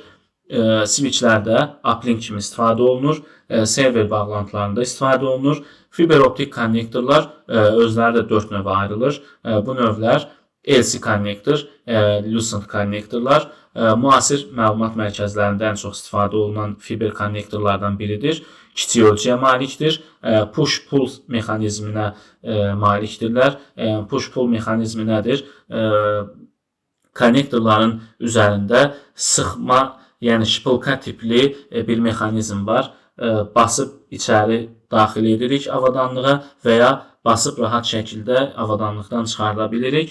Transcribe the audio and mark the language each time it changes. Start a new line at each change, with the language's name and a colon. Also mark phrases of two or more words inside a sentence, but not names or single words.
Azerbaijani: Switchlərdə uplink kimi istifadə olunur, server bağlantılarında istifadə olunur. Fiber optik konnektorlar özləri də 4 növə ayrılır. Bu növlər LC konnektor, Lucent konnektorlar, müasir məlumat mərkəzlərində ən çox istifadə olunan fiber konnektorlardan biridir. Kiçik ölçüyə malikdir. Push-pull mexanizminə malikdirlər. Push-pull mexanizmi nədir? Konnektorların üzərində sıxma, yəni şpılka tipli bir mexanizm var. Basıb içəri daxil edirik avadanlığa və ya basıb rahat şəkildə avadanlıqdan çıxarda bilirik.